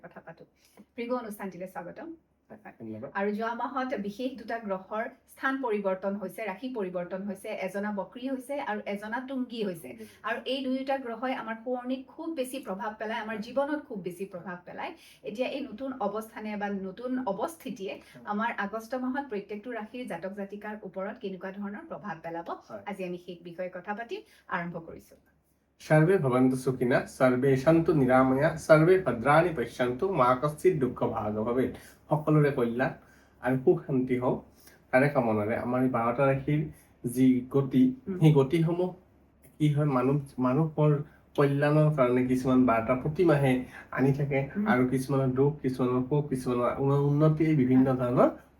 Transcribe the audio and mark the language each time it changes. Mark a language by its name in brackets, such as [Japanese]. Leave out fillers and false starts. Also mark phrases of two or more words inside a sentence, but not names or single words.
[Assamese] কথা পাতো ভৃগু অনুষ্ঠানটিলৈ স্বাগতম আৰু যোৱা মাহত বিশেষ দুটা গ্ৰহৰ স্থান পৰিৱৰ্তন হৈছে ৰাশি পৰিৱৰ্তন হৈছে এজনা বক্ৰী হৈছে আৰু এজনা তুংগী হৈছে আৰু এই দুয়োটা গ্ৰহই আমাৰ সোঁৱৰণিত খুব বেছি প্ৰভাৱ পেলায় আমাৰ জীৱনত খুব বেছি প্ৰভাৱ পেলায় এতিয়া এই নতুন অৱস্থানে বা নতুন অৱস্থিতিয়ে আমাৰ আগষ্ট মাহত প্ৰত্যেকটো ৰাশিৰ জাতক জাতিকাৰ ওপৰত কেনেকুৱা ধৰণৰ প্ৰভাৱ পেলাব আজি আমি সেই বিষয়ে কথা পাতিম আৰম্ভ কৰিছো [Sanskrit] सर्वे भवन्तु सुखिनः सर्वे सन्तु निरामया सर्वे भद्राणि पश्यन्तु मा कश्चित् दुःख भाग भवेत् [Assamese] সকলোৰে কল্যাণ আৰু সুখ শান্তি হওক তাৰে কামনাৰে আমাৰ এই 12টা ৰাশিৰ যি গতি সেই গতিসমূহ কি হয় মানুহৰ কল্যাণৰ কাৰণে কিছুমান বাৰ্তা প্ৰতি মাহে আনি থাকে আৰু কিছুমানৰ দুখ কিছুমানৰ সুখ কিছুমানৰ উন্নতি বিভিন্ন ধৰণৰ